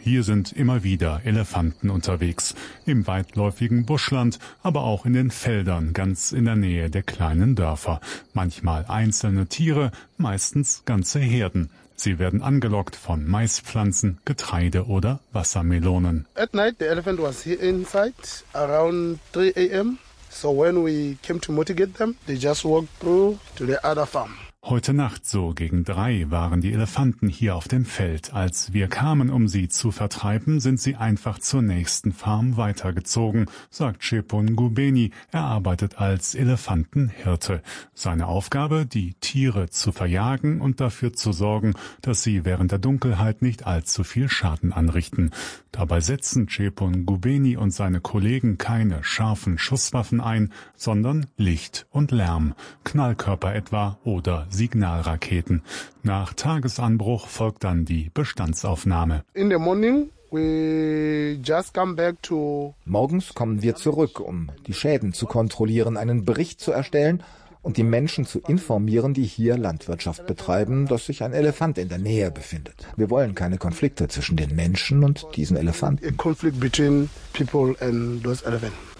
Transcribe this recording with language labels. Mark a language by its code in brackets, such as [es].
[de] Hier sind immer wieder Elefanten unterwegs. Im weitläufigen Buschland, aber auch in den Feldern ganz in der Nähe der kleinen Dörfer. Manchmal einzelne Tiere, meistens ganze Herden. Sie werden angelockt von Maispflanzen, Getreide oder Wassermelonen. [en] At night the elephant was here inside around 3 a.m. So when we came to motivate them, they just walked through to the other farm. [de] Heute Nacht, so gegen 3, waren die Elefanten hier auf dem Feld. Als wir kamen, um sie zu vertreiben, sind sie einfach zur nächsten Farm weitergezogen, sagt Chepon Gubeni. Er arbeitet als Elefantenhirte. Seine Aufgabe, die Tiere zu verjagen und dafür zu sorgen, dass sie während der Dunkelheit nicht allzu viel Schaden anrichten. Dabei setzen Chepon Gubeni und seine Kollegen keine scharfen Schusswaffen ein, sondern Licht und Lärm, Knallkörper etwa oder Signalraketen. Nach Tagesanbruch folgt dann die Bestandsaufnahme. [en] In the morning we just come back to. [de] Morgens kommen wir zurück, um die Schäden zu kontrollieren, einen Bericht zu erstellen und die Menschen zu informieren, die hier Landwirtschaft betreiben, dass sich ein Elefant in der Nähe befindet. Wir wollen keine Konflikte zwischen den Menschen und diesen Elefanten. [en] A conflict between people and those elephants.